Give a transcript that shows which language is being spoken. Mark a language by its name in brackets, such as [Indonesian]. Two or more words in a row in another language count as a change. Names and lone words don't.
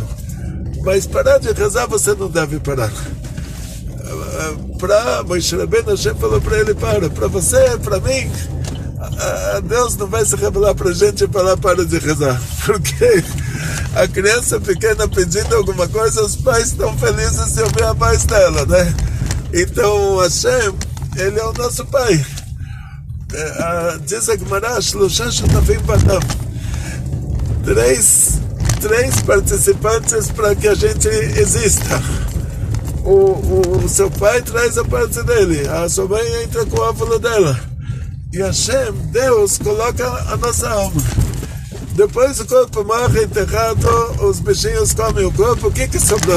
[Portuguese] Mas parar de rezar você não deve parar. Para Moshe Rabbeinu, Hashem falou para ele: para você, para mim, Deus não vai se revelar para a gente e falar: para de rezar. Porque a criança pequena pedindo alguma coisa, os pais estão felizes de ouvir a voz dela, né? Então Hashem, ele é o nosso pai. Diz a Gemara: [Hebrew] שלושה שותפים באדם. [Portuguese] Três participantes para que a gente exista. O seu pai traz a parte dele, a sua mãe entra com o óvulo dela, e Hashem, Deus, coloca a nossa alma. Depois o corpo morre enterrado, os bichinhos comem o corpo, o que sobrou?